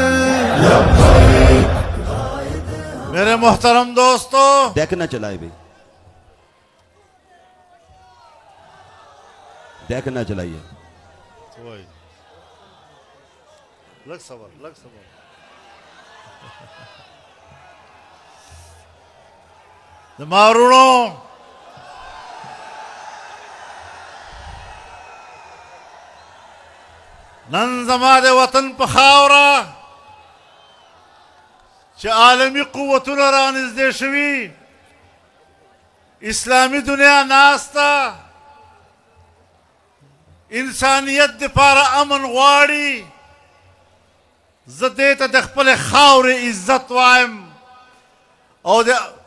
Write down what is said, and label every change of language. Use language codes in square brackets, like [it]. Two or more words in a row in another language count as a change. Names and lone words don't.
[ur] میرے محترم دوستو، ڈیک نہ چلائے بھی، ڈیک نہ چلائیے۔ [ps] لگ صبر مارونو، نن زما د وطن په خاوره چې عالمي قوتونه رانږدې شوي، اسلامي دنیا ناسته، انسانیت دپاره امن غواړي، زه دې ته د خپلې خاورې عزت وایم او د